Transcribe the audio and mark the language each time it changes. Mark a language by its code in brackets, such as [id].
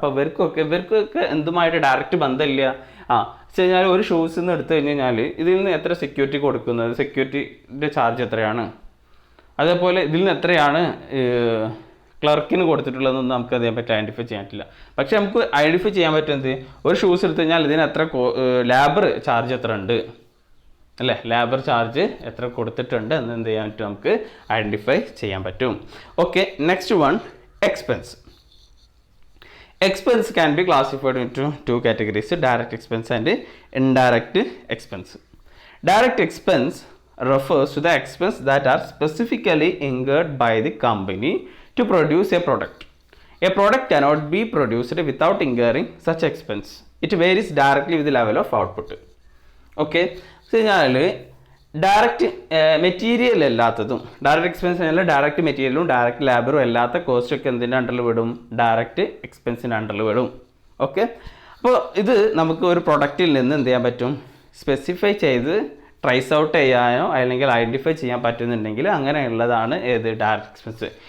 [ml] അപ്പോൾ ഇവർക്കൊക്കെ എന്തുമായിട്ട് ഡയറക്റ്റ് ബന്ധമില്ല. വെച്ച് കഴിഞ്ഞാൽ ഒരു ഷൂസിൽ നിന്ന് എടുത്തു കഴിഞ്ഞാൽ ഇതിൽ നിന്ന് എത്ര സെക്യൂരിറ്റി കൊടുക്കുന്നത്, സെക്യൂരിറ്റിയുടെ ചാർജ് എത്രയാണ്, അതേപോലെ ഇതിൽ നിന്ന് എത്രയാണ് ക്ലർക്കിന് കൊടുത്തിട്ടുള്ളതെന്നൊന്നും നമുക്ക് അതിനെപ്പറ്റി ഐഡൻറ്റിഫൈ ചെയ്യാൻ പറ്റില്ല. പക്ഷെ നമുക്ക് ഐഡൻറ്റിഫൈ ചെയ്യാൻ പറ്റുന്നത് ഒരു ഷൂസ് എടുത്തു കഴിഞ്ഞാൽ ഇതിന് എത്ര ലേബർ ചാർജ് എത്ര ഉണ്ട് അല്ലേ, ലേബർ ചാർജ് എത്ര കൊടുത്തിട്ടുണ്ട് എന്ന് എന്ത് ചെയ്യാൻ പറ്റും, നമുക്ക് ഐഡൻറ്റിഫൈ ചെയ്യാൻ പറ്റും. [en] Okay, next one expense. Expense can be classified into 2 categories, direct expense and indirect expense. Direct expense refers to the expense that are specifically incurred by the company to produce a product. A product cannot be produced without incurring such expense. It varies directly with the level of output. Okay, so [ml] direct material അല്ലാത്തതും direct expense അല്ല, direct മെറ്റീരിയലും direct ലേബറും അല്ലാത്ത cost ഒക്കെ എന്തിൻ്റെ അണ്ടറിൽ വിടും, direct എക്സ്പെൻസിൻ്റെ അണ്ടറിൽ വിടും. ഓക്കെ, അപ്പോൾ ഇത് നമുക്ക് ഒരു പ്രൊഡക്റ്റിൽ നിന്ന് എന്ത് ചെയ്യാൻ പറ്റും, സ്പെസിഫൈ ചെയ്ത് ട്രേസ് ഔട്ട് ചെയ്യാനോ അല്ലെങ്കിൽ ഐഡൻറ്റിഫൈ ചെയ്യാൻ പറ്റുന്നുണ്ടെങ്കിൽ അങ്ങനെയുള്ളതാണ് ഏത്, ഡയറക്റ്റ് എക്സ്പെൻസ്.